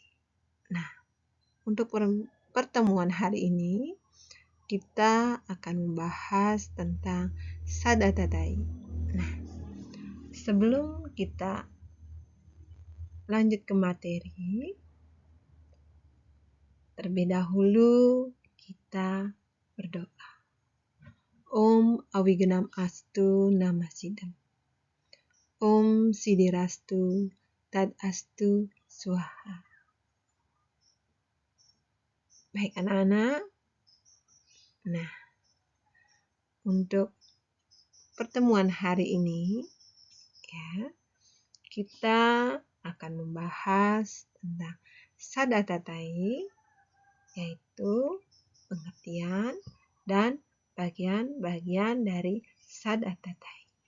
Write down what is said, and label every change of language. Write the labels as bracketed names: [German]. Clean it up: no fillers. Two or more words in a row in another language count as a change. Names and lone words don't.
[Indonesian] Nah, untuk pertemuan hari ini kita akan membahas tentang Sadatadai. Nah, sebelum kita lanjut ke materi, terlebih dahulu kita berdoa. [Sanskrit] Om Awigenam Astu Namasidam. Om Sidirastu Tad Astu Swaha. [Indonesian] Baik anak-anak. Nah, untuk pertemuan hari ini ya, kita akan membahas tentang Sadatadai, yaitu pengertian dan bagian-bagian dari Sadatadai.